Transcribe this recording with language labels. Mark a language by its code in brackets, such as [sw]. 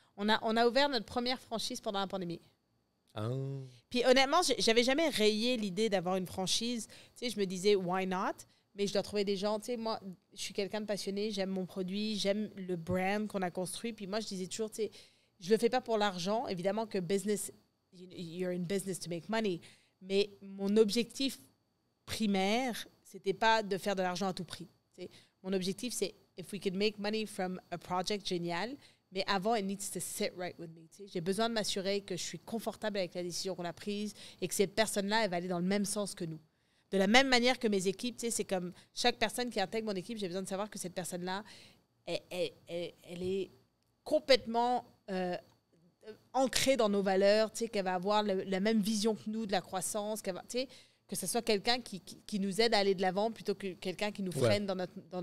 [fr] On a ouvert notre première franchise pendant la pandémie. Ah. Puis honnêtement, j'avais jamais rayé l'idée d'avoir une franchise. Tu sais, je me disais, [en] why not? [fr] Mais je dois trouver des gens. Tu sais, moi, je suis quelqu'un de passionné, j'aime mon produit, j'aime le brand qu'on a construit. Puis moi, je disais toujours, tu sais, je le fais pas pour l'argent. Évidemment que business, [en] you're in business to make money. [fr] Mais mon objectif primaire, c'était pas de faire de l'argent à tout prix. Tu sais. Mon objectif, c'est [en] if we could make money from a project [fr] génial, mais avant, [en] it needs to sit right with me. [fr] Tu sais. J'ai besoin de m'assurer que je suis confortable avec la décision qu'on a prise et que cette personne-là, elle va aller dans le même sens que nous. De la même manière que mes équipes, tu sais, c'est comme chaque personne qui intègre mon équipe, j'ai besoin de savoir que cette personne-là, elle est complètement ancrée dans nos valeurs, tu sais, qu'elle va avoir la même vision que nous de la croissance, qu'elle va, tu sais, que ce soit quelqu'un qui nous aide à aller de l'avant plutôt que quelqu'un qui nous freine dans notre